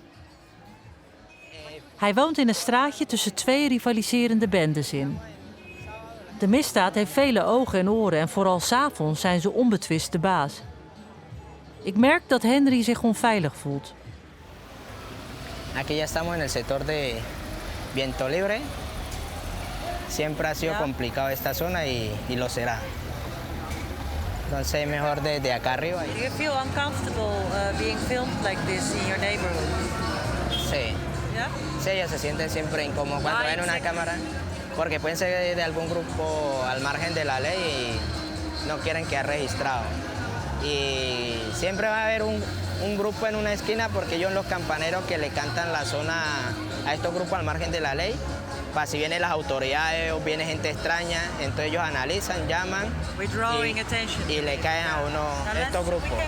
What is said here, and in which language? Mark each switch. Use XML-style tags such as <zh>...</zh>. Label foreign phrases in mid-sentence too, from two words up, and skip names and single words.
<nl>Hij woont in een straatje tussen twee rivaliserende bendes in. De misdaad heeft vele ogen en oren en vooral 's avonds zijn ze onbetwist de baas. Ik merk dat Henry zich onveilig voelt.</nl> <es>Aquí ya estamos en el sector de Viento Libre. Siempre ha sido complicado esta zona y lo será. Entonces mejor desde acá arriba.</es> <en>Do you feel uncomfortable being filmed like this in your neighborhood?</en> <es>Sí.</es> <en>Yeah?</en> <es>Sí, ellos se sienten siempre incómodos cuando ven una cámara, porque pueden ser de algún grupo al margen de la ley y no quieren quedar registrados. Y siempre va a haber un grupo en una esquina, porque ellos los campaneros que le cantan la zona a estos grupos al margen de la ley, para si vienen las autoridades o viene gente extraña, entonces ellos analizan, llaman y le caen a uno estos grupos.</es>